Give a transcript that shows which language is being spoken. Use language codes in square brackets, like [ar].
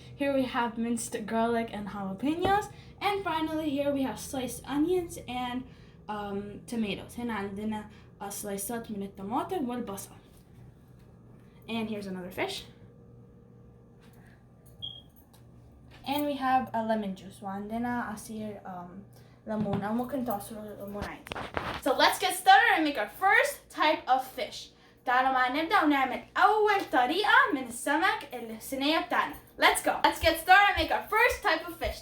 [en] Here we have minced garlic and jalapenos. And finally here we have sliced onions and tomatoes. [ar] هنا عندنا سلايسات من الطماطم والبصل. [en] And here's another fish. And we have a lemon juice. [ar] وعندنا عصير ليمون أو ممكن تعصروا الليمون عادي. [en] So let's get started and make our first type of fish. [ar] تعالوا معنا نبدأ ونعمل أول طريقة من السمك الصينية بتاعنا. [en] Let's go. Let's get started and make our first type of fish.